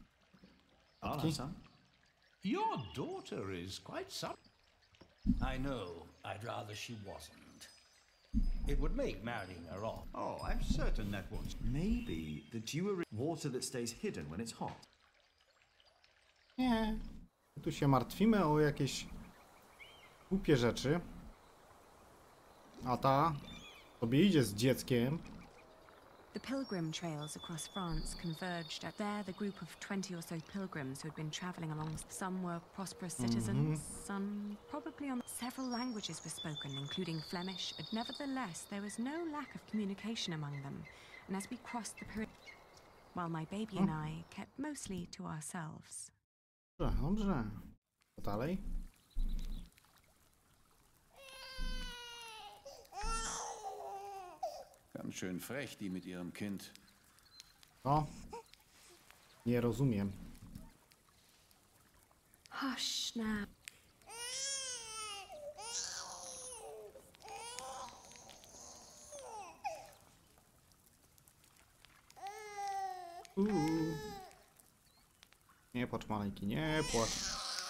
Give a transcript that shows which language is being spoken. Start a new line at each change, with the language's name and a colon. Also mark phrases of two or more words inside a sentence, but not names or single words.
English: I'll have some. Your daughter is quite some... I know. I'd rather she wasn't. It would make marrying her off. Oh, I'm certain that was... Maybe the dew... Water that stays hidden when it's hot.
Polish: Nie. Tu się martwimy o jakieś głupie rzeczy. A ta sobie idzie z dzieckiem.
English: The pilgrim trails across France converged at there. The group of 20 or so pilgrims who had been traveling along. Some were prosperous citizens, some probably on... Several languages were spoken, including Flemish, and nevertheless there was no lack of communication among them. And as we crossed the period, while my baby and I kept mostly to ourselves.
Polish: Dobrze, dobrze. Co dalej?
German: Ganz schön frech, die mit ihrem Kind.
Polish: O. Nie rozumiem.
English: Hush now.
Polish: Nie płacz, maleńki, nie płacz.